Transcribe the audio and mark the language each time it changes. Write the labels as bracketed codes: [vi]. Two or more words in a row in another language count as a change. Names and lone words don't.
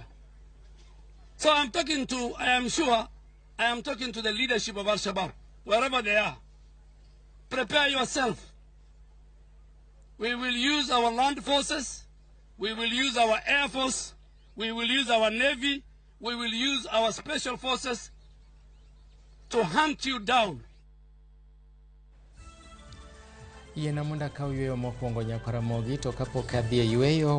[en] So I am sure I am talking to the leadership of Al-shabaab, wherever they are. Prepare yourself. We will use our land forces, we will use our air force, we will use our navy, we will use our special forces to hunt you down. [luo] Yena munda ka yweyo mokwongo nyaka Ramogi to kapok adhi e yweyo